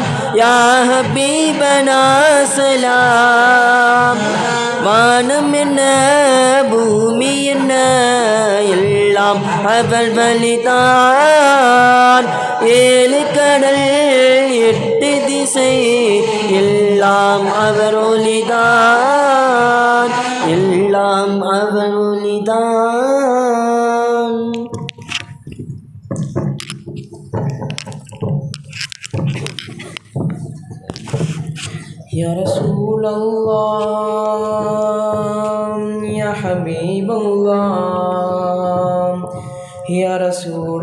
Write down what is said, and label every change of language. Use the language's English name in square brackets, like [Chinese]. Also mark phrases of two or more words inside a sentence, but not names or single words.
[Arabic] يا حبيبنا سلام [Tamil] வானம் என்ன பூமி என்ன எல்லாம் அவள் வழிதான் ஏழு கடல் எட்டு திசை எல்லாம் அவர் ஒளிதான் எல்லாம் அவர் [Arabic] ஒளிதான் يا رسول الله يا حبيب الله يا رسول